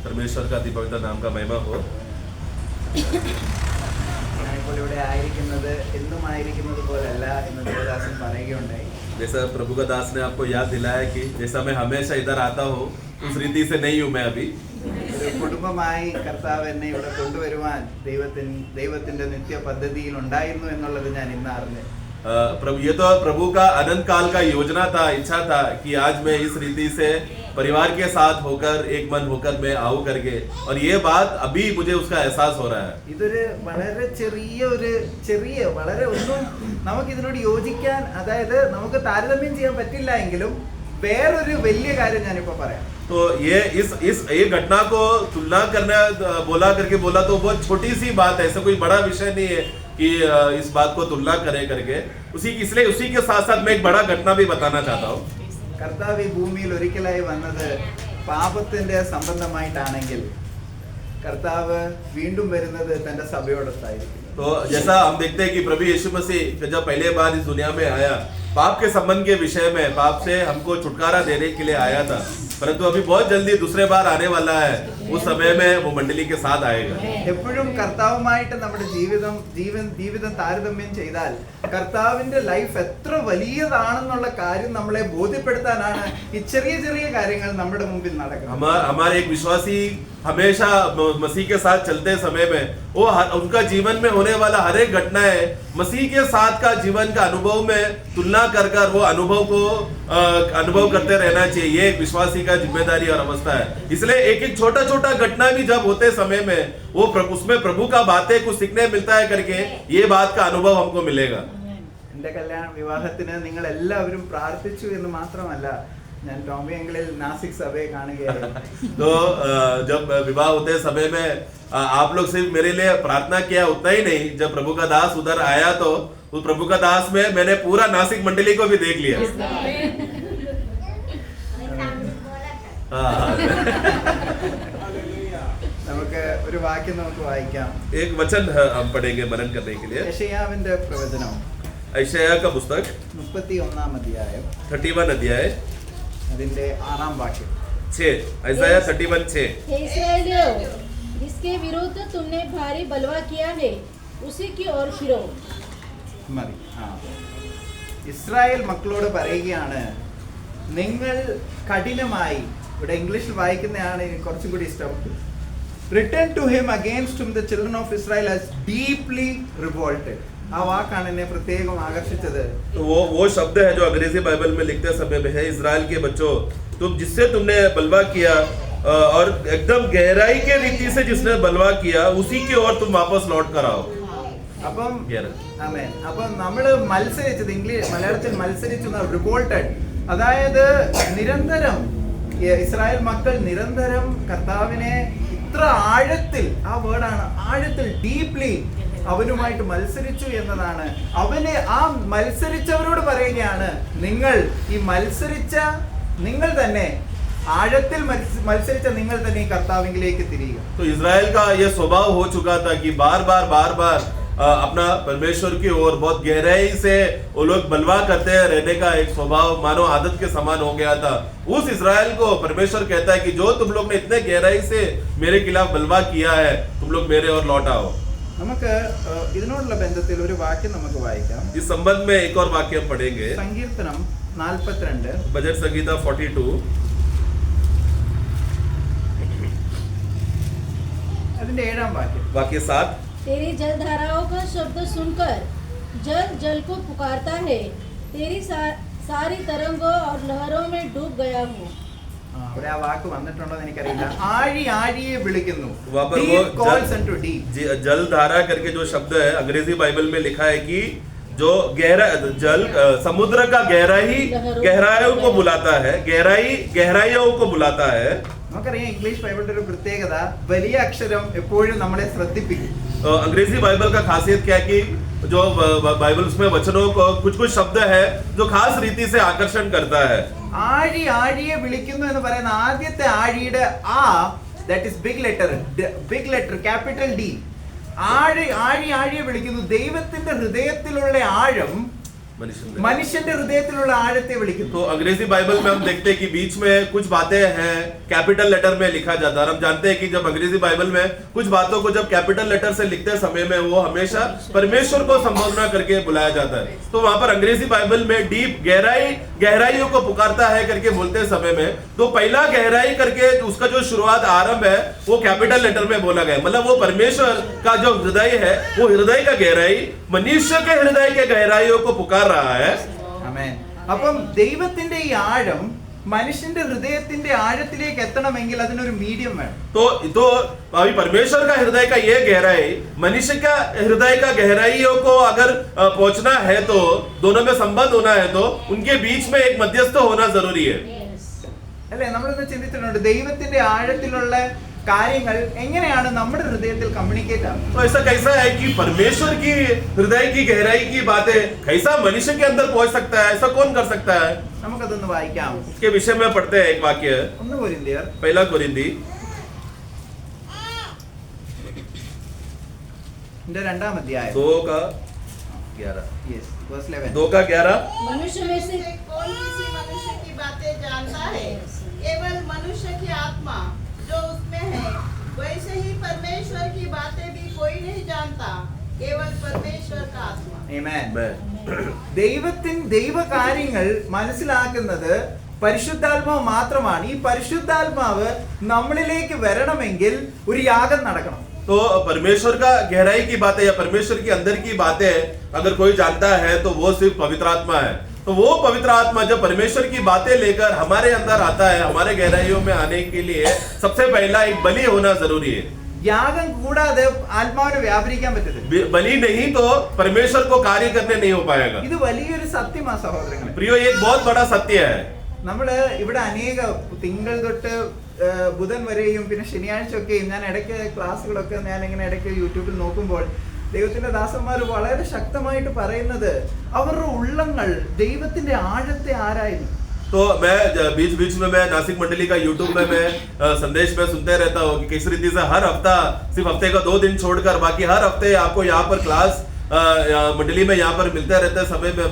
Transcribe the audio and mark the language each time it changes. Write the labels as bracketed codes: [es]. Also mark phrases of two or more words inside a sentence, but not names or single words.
[hi] परमेश्वर का अति पवित्र नाम का महिमा हो। जैसा प्रभु का दास ने आपको याद दिलाया कि जैसा मैं हमेशा इधर आता हूँ उस रीति से नहीं हूँ मैं अभी। [ml] കുടുംബമായി കർത്താവ് എന്നെ ഇവിടെ കൊണ്ടുവരുവാൻ ദൈവത്തിന്റെ നിത്യ പദ്ധതിയിൽ ഉണ്ടായിരുന്നു എന്നുള്ളത് ഞാൻ ഇന്ന് അറിഞ്ഞു. [hi] प्रभु ये तो प्रभु का अनंत काल का योजना था, इच्छा था कि आज मैं इस रीति से परिवार के साथ होकर एक मन होकर मैं आऊं करके, और ये बात अभी मुझे उसका एहसास हो रहा है. [ml] ഇതൊരു വളരെ ചെറിയ വളരെ ഒന്നും നമുക്ക് ഇതിനോട് യോജിക്കാൻ, അതായത് നമുക്ക് താരതമ്യം ചെയ്യാൻ പറ്റില്ല എങ്കിലും വേറൊരു വലിയ കാര്യം ഞാനിപ്പോ പറയാം. [hi] तो ये इस घटना को तुलना करना बोला तो बहुत छोटी सी बात है, ऐसा कोई बड़ा विषय नहीं है कि इस बात को तुलना करें करके. इसलिए उसी के साथ साथ मैं एक बड़ा घटना भी बताना चाहता हूँ. [ml] കർത്താവ് ഈ ഭൂമിയിൽ ഒരിക്കലായി വന്നത് പാപത്തിന്റെ സംബന്ധമായിട്ടാണെങ്കിൽ കർത്താവ് വീണ്ടും വരുന്നത് തന്റെ സഭയോടൊത്തായിരിക്കും. [hi] तो जैसा हम देखते हैं कि प्रभु यीशु मसीह जब पहले बार इस दुनिया में आया, पाप के संबंध के विषय में पाप से हमको छुटकारा देने के लिए आया था, परंतु अभी बहुत जल्दी दूसरे बार आने वाला है. उस समय में वो मंडली के साथ आएगा. [ml] എപ്പോഴും കർത്താവുമായിട്ട് നമ്മുടെ ജീവിതം താരതമ്യം ചെയ്താൽ കർത്താവിന്റെ ലൈഫ് എത്ര വലിയതാണെന്നുള്ള കാര്യം നമ്മളെ ബോധ്യപ്പെടുത്താനാണ് ഈ ചെറിയ കാര്യങ്ങൾ നമ്മുടെ മുമ്പിൽ നടക്കുന്നത്. [hi] हमारे एक विश्वासी हमेशा मसीह के साथ चलते समय में वो उनका जीवन में होने वाला हर एक घटनाएं मसीह के साथ का जीवन का अनुभव में तुलना कर वो अनुभव को अनुभव करते रहना चाहिए. ये एक विश्वासी का जिम्मेदारी और अवस्था है. इसलिए एक छोटा घटना भी जब होते समय में वो उसमें प्रभु का बातें कुछ सीखने मिलता है करके ये बात का अनुभव हमको मिलेगा. [ml] എന്റെ വിവാഹത്തിന് നിങ്ങൾ എല്ലാവരും പ്രാർത്ഥിച്ചു എന്ന് മാത്രമല്ല, ഞാൻ ടോമി അങ്കിളിൽ നാസിക് സഭയെ കാണുകയായിരുന്നു. [hi] तो जब विवाह होते समय में आप लोग सिर्फ मेरे लिए प्रार्थना किया उतना ही नहीं, जब प्रभु का दास उधर आया तो उस प्रभु का दास में मैंने पूरा नासिक मंडली को भी देख लिया. [ml] നമുക്ക് ഒരു വാക്യം നമുക്ക് വായിക്കാം. [hi] एक वचन हम पढ़ेंगे मनन करने के लिए. [ml] യെശയ്യാവിന്റെ പ്രവചനം [hi] यशायाह का पुस्तक [ml] 31 അധ്യായം [hi] 31 अध्याय [ml] അതിന്റെ 6 വാക്യം. [hi] 6 यशायाह 31:6. हे इस्राएलियों, जिसके विरुद्ध तुमने भारी बलवा किया है उसी की ओर फिरो. [ml] മതി. ഇസ്രായേൽ മക്കളോട് പറയുകയാണ്, നിങ്ങൾ കഠിനമായി, ഇവിടെ ഇംഗ്ലീഷിൽ വായിക്കുന്നതാണ് കുറച്ചും കൂടി ഇഷ്ടം, [en] Return to him against whom the children of Israel has deeply revolted. [ml] ആ വാക്കാണ് എന്നെ പ്രത്യേകം ആകർഷിച്ചത്. [hi] तो वो शब्द है जो अंग्रेजी बाइबल में लिखते समय में है, इजराइल के बच्चों, जिससे तुमने बलवा किया और एकदम गहराई के रीति से जिसने बलवा किया उसी की ओर तुम वापस लौट कर आओ. [ml] അപ്പം നമ്മള് മത്സരിച്ചത്, മലയാളത്തിൽ മത്സരിച്ചു റിവോൾട്ടഡ്, അതായത് നിരന്തരം ഇസ്രായേൽ മക്കൾ നിരന്തരം കർത്താവിനെ ഇത്ര ആഴത്തിൽ, ആ വേർഡാണ് ആഴത്തിൽ, ഡീപ്ലി അവനുമായിട്ട് മത്സരിച്ചു എന്നതാണ്. ആ മത്സരിച്ചവരോട് പറയുകയാണ്, നിങ്ങൾ നിങ്ങൾ തന്നെ ആഴത്തിൽ മത്സരിച്ച നിങ്ങൾ തന്നെ ഈ കർത്താവിലേക്ക് തിരിയുക. [hi] तो इजराइल का ये स्वभाव हो चुका था कि बार बार अपना परमेश्वर की ओर बहुत गहराई से वो लोग बलवा करते रहने का एक स्वभाव मानो आदत के समान हो गया था. उस इजराइल को परमेश्वर कहता है कि जो तुम लोग ने इतने गहराई से मेरे खिलाफ बलवा किया है, तुम लोग मेरे ओर लौट आओ. [ml] നമുക്ക് ഇതിനോടുള്ള ബന്ധത്തിൽ ഒരു വാക്യം നമുക്ക് വായിക്കാം. [hi] इस संबंध में एक और वाक्य पढ़ेंगे. [ml] സങ്കീർത്തനം 42, [hi] भजन संहिता 42 [ml] അതിന്റെ 7 വാക്യം. [hi] वाक्य 7. तेरी जलधाराओं का शब्द सुनकर जल को पुकारता है, तेरी सारी तरंगों और लहरों में डूब गया हूँ. [ml] അവിടെ ആ വാക്ക് വന്നിട്ടുണ്ടോ എന്ന് എനിക്കറിയില്ല. ആഴിയെ വിളിക്കുന്നു. [hi] जलधारा करके जो शब्द है अंग्रेजी बाइबल में लिखा है कि जो गहरा जल समुद्र का गहराइयों को बुलाता है, गहराइयों को बुलाता है. [ml] നമുക്കറിയാം ഇംഗ്ലീഷ് ബൈബിളിന്റെ ഒരു പ്രത്യേകത, വലിയ അക്ഷരം എപ്പോഴും നമ്മളെ ശ്രദ്ധിപ്പിക്കും. [hi] अंग्रेजी बाइबल का खासियत क्या है कि जो बाइबल में वचनों को कुछ शब्द है जो खास रीति से आकर्षण करता है. [ml] ആഴിയെ വിളിക്കുന്നു എന്ന് പറയുന്ന ആദ്യത്തെ ആഴിയുടെ [en] That is big letter capital D. [ml] ആഴിയെ വിളിക്കുന്നു. ദൈവത്തിന്റെ ഹൃദയത്തിലുള്ള ആഴം മനുഷ്യന്റെ ഹൃദയത്തിലുള്ള ആഴത്തെ വിളിക്കുന്നു. [hi] तो अंग्रेजी बाइबल में हम देखते हैं कि बीच में कुछ बातें हैं [en] capital letter [hi] में लिखा जाता है, और हम जानते हैं कि जब अंग्रेजी बाइबल में कुछ बातों को जब [en] capital letter [hi] से लिखते समय में वो हमेशा परमेश्वर को संबोधना करके बुलाया जाता है. तो वहां पर अंग्रेजी बाइबल में डीप गहराइयों को पुकारता है करके बोलते समय में, तो पहला गहराई करके उसका जो शुरुआत आरंभ है वो [en] capital letter [hi] में बोला गया. मतलब वो परमेश्वर का जो हृदय है, वो हृदय का गहराई मनुष्य के हृदय के गहराइयों को पुकार रहा है. [ml] ആമേൻ. അപ്പം ദൈവത്തിന്റെ ഈ ആഴം മനുഷ്യന്റെ ഹൃദയത്തിന്റെ ആഴത്തിലേക്ക് എത്തണമെങ്കിൽ അതിനൊരു മീഡിയം വേണം. [hi] तो अभी परमेश्वर का हृदय का ये गहराई मनुष्य का हृदय का गहराइयों को अगर पहुंचना है, तो दोनों में संबंध होना है, तो उनके बीच में एक मध्यस्थ होना जरूरी है. [ml] അല്ലേ, നമ്മളിന്ന് ചിന്തിച്ചിട്ടുണ്ട് ദൈവത്തിന്റെ ആഴത്തിലുള്ള കാര്യങ്ങൾ എങ്ങനെയാണ് നമ്മുടെ ഹൃദയത്തിൽ കമ്മ്യൂണിക്കേറ്റ് ആവുന്നത്. [hi] तो ऐसा कैसा है कि परमेश्वर की हृदय की गहराई की बातें कैसा मनुष्य के अंदर पहुंच सकता है, ऐसा कौन कर सकता है? [ml] നമുക്കതൊന്ന് വായിക്കാം. [hi] उसके विषय में पढ़ते हैं एक वाक्य, [ml] 1 കൊരിന്ത്യർ [hi] पहला कोरिन्थी [ml] ന്റെ 2-ാം അധ്യായം 2:11. [en] Yes verse 11. 2:11. [hi] मनुष्य में से कौन किसी मनुष्य की बातें जानता है? केवल मनुष्य की आत्मा जो उसमें है. वैसे ही परमेश्वर की बातें भी कोई नहीं जानता, केवल परमेश्वर का आत्मा. [ml] ആമേൻ. [hi] मैं [ml] ദൈവകാര്യങ്ങൾ മനസ്സിലാക്കുന്നത് പരിശുദ്ധാത്മാവ് മാത്രമാണ്. ഈ പരിശുദ്ധാത്മാവ് നമ്മളിലേക്ക് വരണമെങ്കിൽ ഒരു യാഗം നടക്കണം. [hi] तो परमेश्वर का गहराई की बातें या परमेश्वर की अंदर की बातें अगर कोई जानता है तो वो सिर्फ पवित्र आत्मा है. तो वो पवित्र आत्मा जब परमेश्वर की बातें लेकर हमारे अंदर आता है, हमारे गहराइयों में आने के लिए सबसे पहला एक बलि होना जरूरी है. [ml] യാഗം കൂടാതെ ആത്മാവിനെ വ്യാപരിക്കാൻ പറ്റത്തില്ല. [hi] बलि नहीं तो परमेश्वर को कार्य करने नहीं हो पाएगा. [ml] ഇത് വലിയൊരു സത്യമാണ് സഹോദരങ്ങളെ. [hi] प्रियो, एक बहुत बड़ा सत्य है. [ml] നമ്മള് ഇവിടെ അനേക തിങ്കൾ തൊട്ട് ബുധൻ വരെയും പിന്നെ ശനിയാഴ്ച ഒക്കെയും ഞാൻ ഇടയ്ക്ക് ക്ലാസ്സുകളൊക്കെ ഞാൻ ഇങ്ങനെ ഇടയ്ക്ക് യൂട്യൂബിൽ നോക്കുമ്പോൾ ദൈവത്തിന്റെ ദാസന്മാർ വളരെ ശക്തമായിട്ട് പറയുന്നത് അവരുടെ ഉള്ളങ്ങൾ ദൈവത്തിന്റെ ആഴത്തെ ആരായിരുന്നു. [hi] तो मैं बीच बीच में मैं नासिक मंडली का यूट्यूब में मैं संदेश में सुनते रहता हूँ कि किस रीति से हर हफ्ता, सिर्फ हफ्ते का 2 दिन छोड़कर बाकी हर हफ्ते आपको यहाँ पर क्लास मंडली में यहाँ पर मिलते रहते समय में.